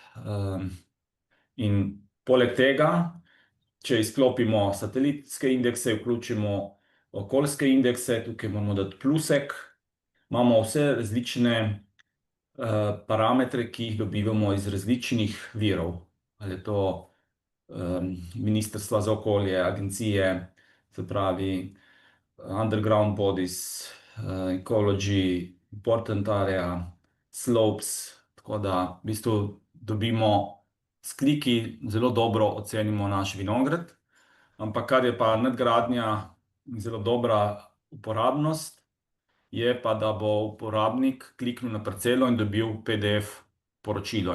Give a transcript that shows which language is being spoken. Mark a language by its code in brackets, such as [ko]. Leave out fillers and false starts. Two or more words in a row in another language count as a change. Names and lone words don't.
[sl] In poleg tega, če izklopimo satelitske indekse, vključimo okoljske indekse, tukaj moramo dati plusek, imamo vse različne parametre, ki jih dobivamo iz različnih virov. Ali je to Ministrstva za okolje, agencije, se pravi [en] underground bodies, ecology, important area, slopes, [sl] tako da v bistvu dobimo s kliki, zelo dobro ocenimo naš vinograd. Ampak kar je pa nadgradnja in zelo dobra uporabnost, je pa, da bo uporabnik kliknil na parcelo in dobil PDF poročilo.